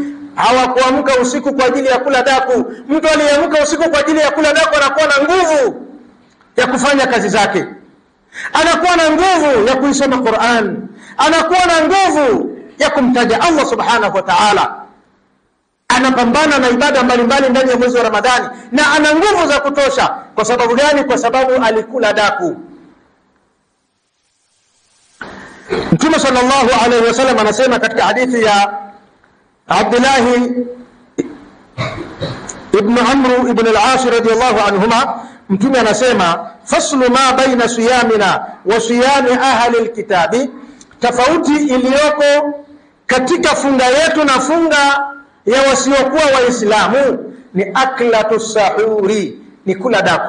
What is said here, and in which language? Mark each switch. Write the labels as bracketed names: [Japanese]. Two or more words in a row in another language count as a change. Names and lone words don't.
[Swahili] Hawakuamka usiku kwa ajili ya kula daku. Mtu aliyeamka usiku kwa ajili ya kula daku anakuwa na nguvu ya kufanya kazi zake, anakuwa na nguvu ya kuisoma Qur'an, anakuwa na nguvu ya kumtaja [Arabic] الله سبحانه وتعالى, [Swahili] anapambana na ibada mbalimbali ndani ya mwezi wa Ramadhani, na ana nguvu za kutosha. Kwa sababu gani? Kwa sababu alikula daku. Mtume [Arabic] صلى الله عليه وسلم [Swahili] anasema katika hadithi ya Abdullah ibn Amr ibn al-As [Arabic] رضي الله عنهما, [Swahili] Mtume anasema [Arabic] فصل ما بين صيامنا وصيام أهل الكتاب, [Swahili] tofauti iliyoko katika funga yetu na funga ya wasiokuwa waislamu ni [Arabic] أكلة السحر, [Swahili] ni kula daku.